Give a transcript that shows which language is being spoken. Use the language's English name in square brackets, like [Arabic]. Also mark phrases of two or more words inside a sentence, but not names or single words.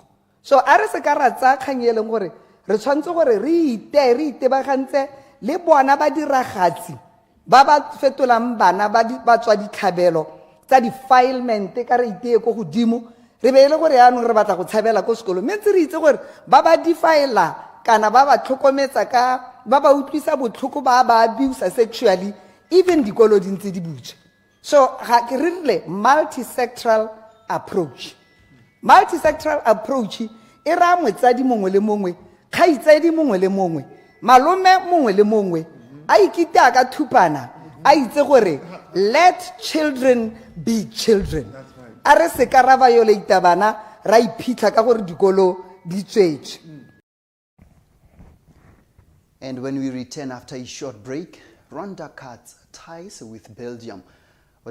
[Tswana] So a re se ka ra tsa kgang e leng gore re tshwantse gore re itebagantse le bona ba diragatsi ba ba fetolang bana ba tswa ditlhabelo tsa defilement ka re iteye go godimo re be ile gore yaanong re batla go tshabela ko sekolo mme ntse re itse gore ba ba defilela kana ba ba tlhokometsa ka ba ba utlwisa botlhoko ba [English] abuse sexually even [Tswana] dikolo di ntse di butse. So ke rile [English] multi-sectoral approach. Multi-sectoral approach [Tswana] e ra motsadi mongwe le mongwe, kgaitsedi mongwe le mongwe, malome mongwe le mongwe a ikita ka thupana a itse gore [English] let children be children. [Tswana] A re se ka ra violate bana ra iphitlha ka gore dikolo di tswetse. [English] And when we return after a short break, Rwanda cuts ties with Belgium.